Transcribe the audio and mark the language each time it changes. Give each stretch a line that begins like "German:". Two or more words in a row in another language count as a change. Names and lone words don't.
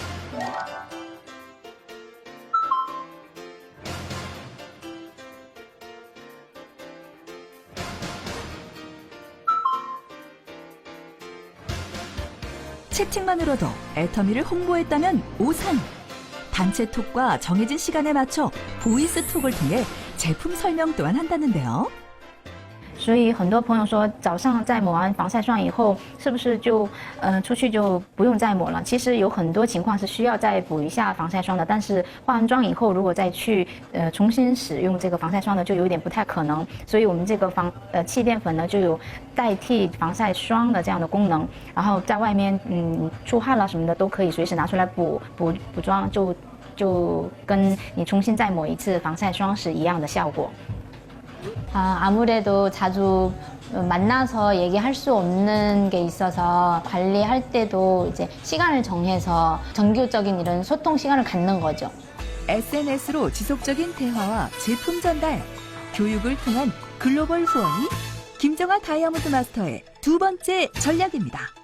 Korean: 채팅만으로도 애터미를 홍보했다면 오산. 단체 톡과 정해진 시간에 맞춰 보이스 톡을 통해 제품 설명 또한 한다는데요.
Chinese: 所以很多朋友说，早上在抹完防晒霜以后，是不是就出去就不用再抹了？其实有很多情况是需要再补一下防晒霜的，但是化完妆以后，如果再去重新使用这个防晒霜呢，就有点不太可能。所以我们这个气垫粉呢，就有代替防晒霜的这样的功能。然后在外面出汗了什么的，都可以随时拿出来补妆，就就跟你重新再抹一次防晒霜是一样的效果。
Korean: 아무래도 자주 만나서 얘기할 수 없는 게 있어서 관리할 때도 이제 시간을 정해서 정규적인 이런 소통 시간을 갖는 거죠. SNS로 지속적인 대화와 제품 전달, 교육을 통한 글로벌 후원이 김정아 다이아몬드 마스터의 두 번째 전략입니다.